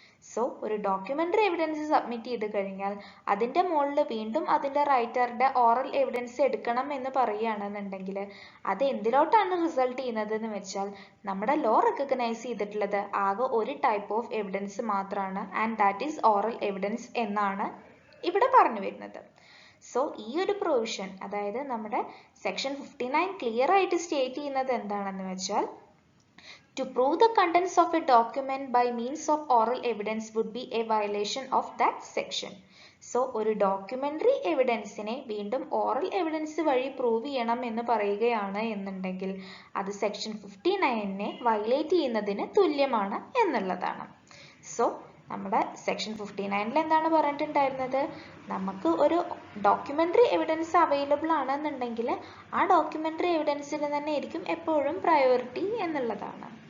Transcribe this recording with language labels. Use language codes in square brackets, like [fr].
[ml] So ഒരു documentary evidence submit ചെയ്ത് കഴിഞ്ഞാൽ അതിന്റെ മുകളിൽ വീണ്ടും അതിന്റെ റൈറ്ററുടെ ഓറൽ എവിഡൻസ് എടുക്കണം എന്ന് പറയുകയാണെന്നുണ്ടെങ്കിൽ അത് എന്തിലോട്ടാണ് റിസൾട്ട് ചെയ്യുന്നത് എന്ന് വെച്ചാൽ, നമ്മുടെ ലോ റെക്കഗ്നൈസ് ചെയ്തിട്ടുള്ളത് ആകെ ഒരു ടൈപ്പ് ഓഫ് എവിഡൻസ് മാത്രമാണ്, [en] and that is oral evidence [ml] എന്നാണ് ഇവിടെ പറഞ്ഞു വരുന്നത്. സോ ഈ ഒരു പ്രൊവിഷൻ, അതായത് നമ്മുടെ സെക്ഷൻ 59 ക്ലിയർ ആയിട്ട് സ്റ്റേറ്റ് ചെയ്യുന്നത് എന്താണെന്ന് വെച്ചാൽ, [en] to prove the contents of a document by means of oral evidence would be a violation of that section. [ml] So ഒരു ഡോക്യുമെന്ററി എവിഡൻസിനെ വീണ്ടും ഓറൽ എവിഡൻസ് വഴി പ്രൂവ് ചെയ്യണം എന്ന് പറയുകയാണ് എന്നുണ്ടെങ്കിൽ അത് സെക്ഷൻ 59നെ വയലേറ്റ് ചെയ്യുന്നതിന് തുല്യമാണ് എന്നുള്ളതാണ്. സോ നമ്മുടെ സെക്ഷൻ 59ൽ എന്താണ് പറഞ്ഞിട്ടുണ്ടായിരുന്നത്, നമുക്ക് ഒരു ഡോക്യുമെന്ററി എവിഡൻസ് അവൈലബിൾ ആണെന്നുണ്ടെങ്കിൽ ആ ഡോക്യുമെന്ററി എവിഡൻസിന് തന്നെ ആയിരിക്കും എപ്പോഴും പ്രയോറിറ്റി എന്നുള്ളതാണ്.